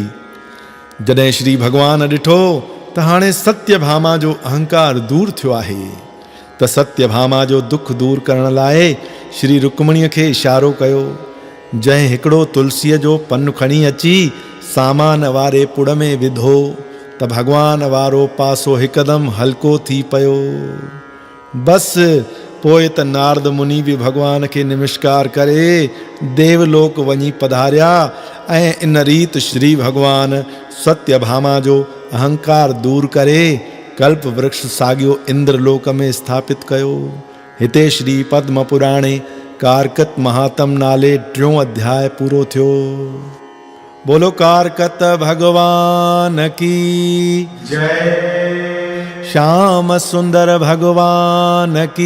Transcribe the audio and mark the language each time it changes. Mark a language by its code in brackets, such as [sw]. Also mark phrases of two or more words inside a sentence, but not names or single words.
[sd] जॾहिं श्री भॻवान ॾिठो त हाणे सत्यभामा जो अहंकार दूर थियो आहे, त सत्यभामा जो दुख दूर करण लाइ श्री रुक्मणीअ खे इशारो कयो। जंहिं हिकिड़ो तुलसीअ जो पन खणी अची सामान वारे पुड़ में विधो त भॻवान वारो पासो हिकदमि हल्को थी पियो। बसि पोइ त नारद मुनि बि भॻवान खे नमस्कार करे देवलोक वञी पधारिया ऐं इन रीति श्री भॻवान सत्यभामा जो अहंकार दूर करे कल्प वृक्ष साॻियो इंद्रलोक में स्थापित कयो। हिते श्री पद्म पुराणे कारकत महात्म नाले 3 अध्याय पूरो थियो। [hi] बोलो कारकत भगवान की जय। श्याम सुंदर भगवान की